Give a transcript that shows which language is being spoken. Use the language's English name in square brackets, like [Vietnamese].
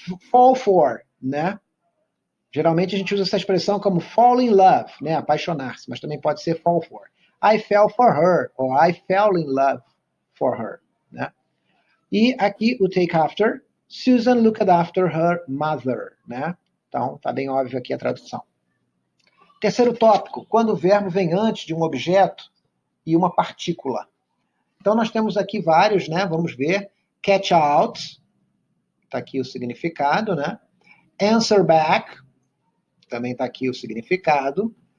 [Portuguese] Fall for, né? Geralmente a gente usa essa expressão como fall in love, né? Apaixonar-se, mas também pode ser fall for. [English] I fell for her, ou I fell in love for her, né? [Portuguese] E aqui o [English] take after, Susan looked after her mother, né? [Portuguese] Então, tá bem óbvio aqui a tradução. Terceiro tópico, quando o verbo vem antes de um objeto e uma partícula. Então, nós temos aqui vários, né? Vamos ver. Catch out, tá aqui o significado, né? Answer back, também está aqui o significado.